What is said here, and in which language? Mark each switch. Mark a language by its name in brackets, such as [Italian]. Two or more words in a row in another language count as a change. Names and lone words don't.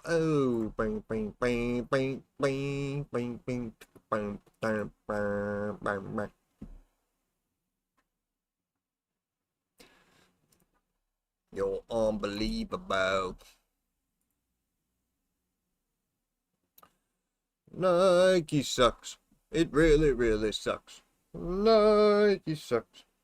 [English] Oh, bing, bing, bing, bing, bing, bing, bing, bing, bing, bing, bing, bing. You're unbelievable. Nike sucks. It really, really sucks. Nike sucks.